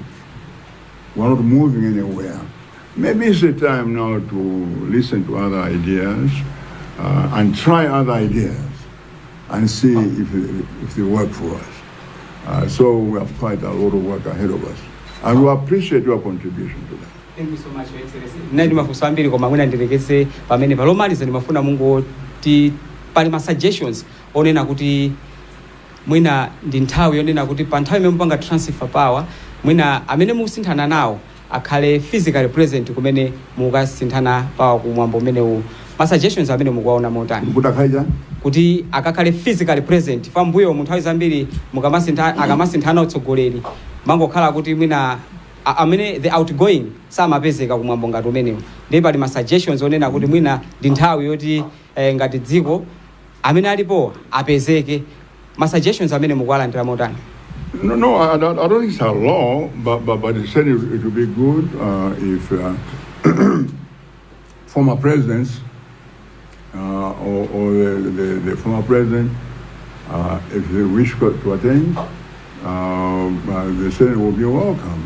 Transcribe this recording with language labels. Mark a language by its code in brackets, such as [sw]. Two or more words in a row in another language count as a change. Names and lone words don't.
[en] We're not moving anywhere. Maybe it's the time now to listen to other ideas and try other ideas. and see if they work for us. So we have quite a lot of work ahead of us. And we appreciate your contribution to that. Thank you so much, Your Excellency. [ny] Nandi mafunso ambiri koma mwina ndirekeze pamene palomaliza ndimafuna mungoti pali ma suggestions onena kuti mwina ndi nthawi yonena kuti pa nthawi imene mupanga [en] transfer power [ny] mwina amene mukusinthana nawo akhale [en] physically present [ny] kumene mukasinthana power kumwambo umenewu. Ma suggestions amene mukuwaona motani kuti akakhale [en] physically present [ny] pambuyo mu nthawi zambiri akamasinthana utsogoleri mangokhala kuti mwina amene [en] the outgoing [ny] samapezeka kumwambo ngati umenewu. Ndipo pali ma suggestions onena kuti mwina ndi nthawi yoti ngati dziko amene alipo apezeke. Ma suggestions amene mukuwalandira motani? [en] No, I don't think it's a law, but it said it would be good if former presidents or the former president, if they wish to attend, the Senate will be welcome.